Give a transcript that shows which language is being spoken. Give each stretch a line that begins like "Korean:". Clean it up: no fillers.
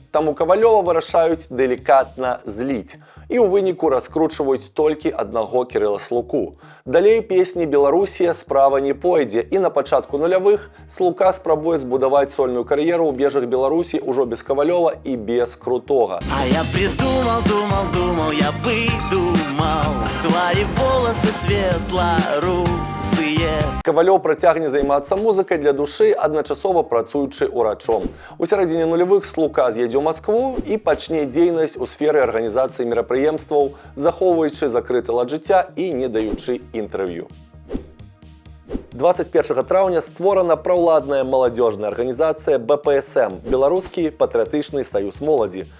Belarusian: Таму Кавалёва вырашаюць дэлікатна зліць. І ў выніку раскручваюць толькі аднаго Кірыла Слуку. Далей песні «Беларусія» справа не пойдзе, і на пачатку нулявых Слука спрабуе збудаваць сольную кар'еру ў межах Беларусі ўжо без Кавалёва і без Крутога.
Russian: А я придумал, думал, я выдумал твои волосы светло-русые.
Belarusian: Кавалёў працягне займацца музыкай для душы, адначасова працуючы ўрачом. У сярэдзіне нулявых Слука з'едзе ў Маскву і пачне дзейнасць у сферы арганізацыі мерапрыемстваў, захоўваючы закрыты лад жыцця і не даючы інтэрв'ю. 21 траўня створана праўладная маладзёжная арганізацыя БПСМ – Беларускі патрыятычны саюз моладзі.